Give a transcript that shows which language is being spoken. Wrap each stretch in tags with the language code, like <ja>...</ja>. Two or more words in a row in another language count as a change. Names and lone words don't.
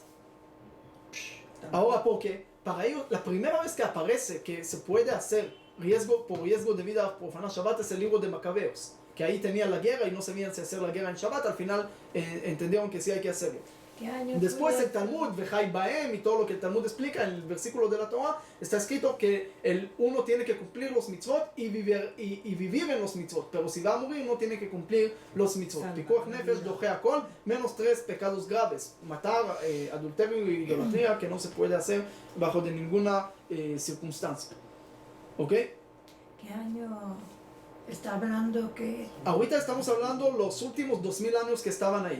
<es>Ahora, porque para ellos, la primera vez que aparece que se puede hacer por riesgo de vida profanar Shabbat es el libro de Macabeos, que ahí tenía la guerra y no sabían si hacer la guerra en Shabbat, al final entendieron que sí hay que hacerlo. Después el Talmud,</es> <he>וחי בהם,</he> <es>y todo lo que el Talmud explica en el versículo de la Torah, está escrito que uno tiene que cumplir los mitzvot y vivir en los mitzvot, pero si va a morir no tiene que cumplir los mitzvot.</es> <he>פיקוח נפש, דוחה הכל,</he> <es>menos 3 pecados graves: matar, adulterio y idolatría, que no se puede hacer bajo de ninguna circunstancia. ¿Ok? ¿Qué año está hablando que...? Ahorita estamos hablando los últimos 2000 años que estaban ahí.</es>